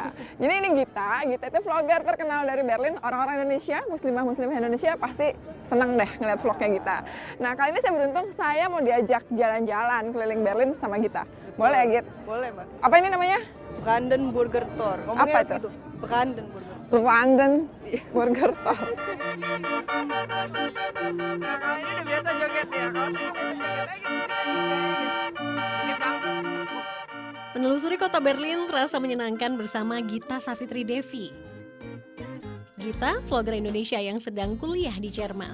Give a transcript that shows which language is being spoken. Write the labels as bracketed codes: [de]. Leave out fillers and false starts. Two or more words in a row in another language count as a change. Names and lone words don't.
[id] Jadi ini Gita itu vlogger terkenal dari Berlin. Orang-orang Indonesia, muslimah Indonesia pasti senang deh ngeliat vlognya Gita. Nah kali ini saya beruntung saya mau diajak jalan-jalan keliling Berlin sama Gita. Boleh ya Git? Boleh, Mbak. Apa ini namanya? Brandenburger Tor. Apa itu? Gitu. Brandenburger. Brandenburger Tor. Nah, ini udah biasa joget ya. Kalau saya biasa joget aja joget dangdut. Menelusuri kota Berlin terasa menyenangkan bersama Gita Savitri Devi. Gita, vlogger Indonesia yang sedang kuliah di Jerman.